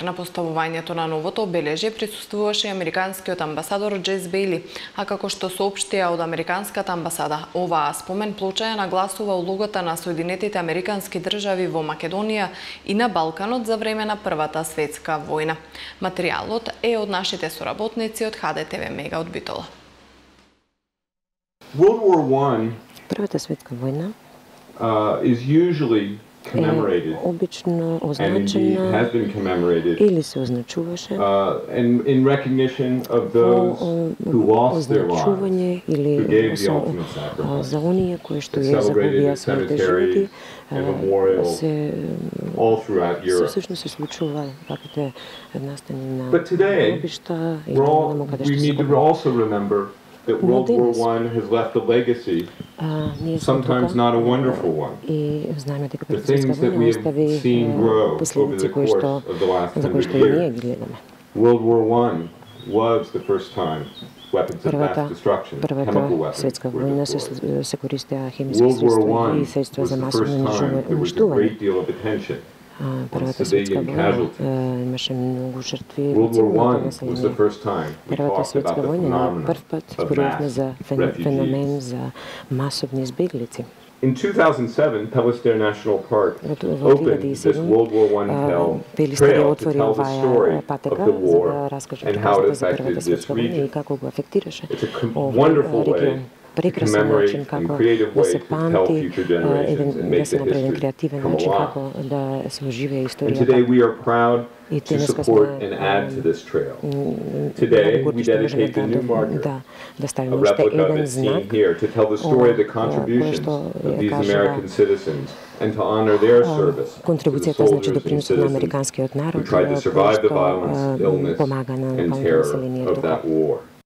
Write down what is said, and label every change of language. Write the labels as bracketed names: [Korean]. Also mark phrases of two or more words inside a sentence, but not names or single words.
[Macedonian] На поставувањето на новото обележје присуствуваше американскиот амбасадор Джес Бейли, а како што соопштија од американската амбасада, оваа спомен плоча ја нагласува улогата на Соединетите американски држави во Македонија и на Балканот за време на Првата светска војна. Материјалот е од нашите соработници од ХДТВ Мега од Битола. [English] World War I [Macedonian] Првата светска војна [English] is usually commemorated [Macedonian] обично [English] and indeed [Macedonian] означена [English] has been commemorated [Macedonian] или се означуваше [English] in recognition of those who lost their lives, [Macedonian] означување или [English] who gave the ultimate sacrifice. [Macedonian] за оние кои што [English] It's [Macedonian] ја [English] celebrated [Macedonian] загубија [English] at [Macedonian] своите [English] cemeteries [Macedonian] животи, [English] and memorials [Macedonian] се [English] all throughout Europe. [Macedonian] всушност се случува ваквите настани на [English] But today, [Macedonian] гробишта и [English] we need to also remember that World War I has left a legacy, sometimes not a wonderful one. The things that we have seen grow over the course of the last 100 years. World War I was the first time weapons of mass destruction, chemical weapons, were deployed. World War I was the first time there was a great deal of attention. [Macedonian] Првата светска војна имаше многу жртви. Првата светска војна на прв пат зборувавме за феномен за масовни избеглици. [English] In 2007, Pelister National Park opened this World War I trail to tell the story of the war and how it affected this region. It's a wonderful way [Macedonian] прекрасен начин како да се памти, да се направи еден креативен начин како да се оживее историјата. И денеска сме да ставиме уште еден знак кој што кажува контрибуцијата, значи доприносот на американскиот народ кој што помага на населението.